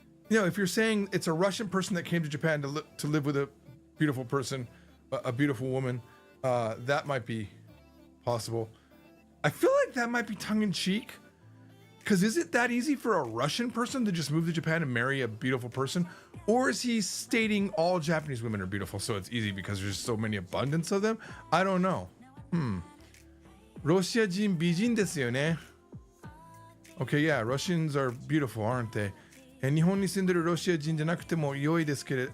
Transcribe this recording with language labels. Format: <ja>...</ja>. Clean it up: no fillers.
<en>You know, if you're saying it's a Russian person that came to Japan to live with a beautiful person, a beautiful woman, that might be possible. I feel like that might be tongue-in-cheek. Because is it that easy for a Russian person to just move to Japan and marry a beautiful person? Or is he stating all Japanese women are beautiful, so it's easy because there's so many abundance of them? I don't know.</en> <ja>ロシア人美人ですよね.</ja> <en>Okay, yeah, Russians are beautiful, aren't they?</en> <ja>日本に住んでるロシア人じゃなくても良いですけれど.</ja>